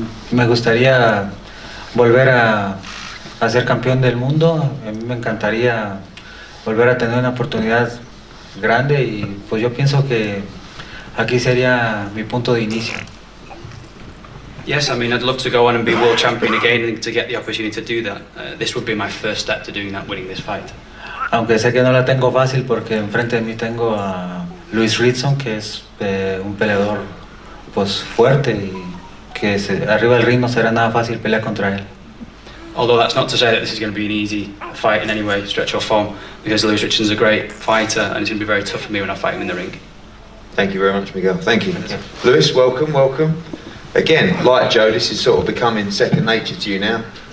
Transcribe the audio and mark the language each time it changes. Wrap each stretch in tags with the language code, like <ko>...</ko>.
<es>Me gustaría volver a ser campeón del mundo. A mí me encantaría volver a tener una oportunidad grande y pues yo pienso que aquí sería mi punto de inicio.</es> <en>Yes, I mean, I'd love to go on and be world champion again, and to get the opportunity to do that. This would be my first step to doing that, winning this fight.</en> <es>Aunque sé que no la tengo fácil porque enfrente de mí tengo a Ritson, que es un peleador pues fuerte y que arriba del ring no será nada fácil pelear contra él.</es> <en>Although that's not to say that this is going to be an easy fight in any way, stretch or form, because Ritson's a great fighter and it's going to be very tough for me when I fight him in the ring. Thank you very much, Miguel. Thank you. Lewis, welcome. Again, like Joe, this is sort of becoming second nature to you now.</en>